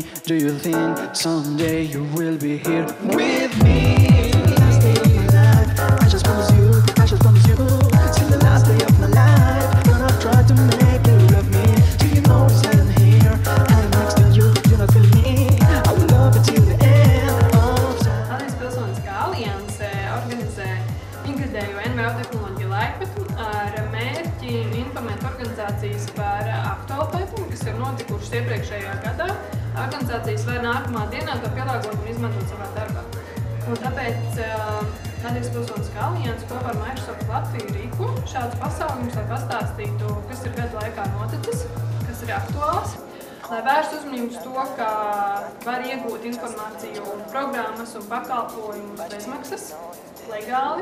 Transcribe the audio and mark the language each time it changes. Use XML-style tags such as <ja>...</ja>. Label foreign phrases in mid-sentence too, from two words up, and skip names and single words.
<en>Do you think someday you will be here with me? Last day of my life, I just promise you, till the last day of my life, gonna try to make you love me. Do you know it's heaven here? I'm next to you, you're not feeling me. I will love you till the end of time.</en> <lv>Latvijas Pilsoniskā alianse organizē ikgadējo NVO tehnoloģiju laikmetu ar mērķi informēt organizācijas par aktuālu pētījumu, kas ir notikušas iepriekšējā gadā. Organizācijas var nākamā dienā to pielāgot un izmantot savā darbā. Un tāpēc Latvijas Pilsoniskā alianse kopā ar Microsoft Latviju rīko šādus pasākumus, lai pastāstītu, kas ir gadu laikā noticis, kas ir aktuāls, lai vērstu uzmanību uz to, ka var iegūt informāciju, programmas un pakalpojumus bezmaksas, legāli.</lv>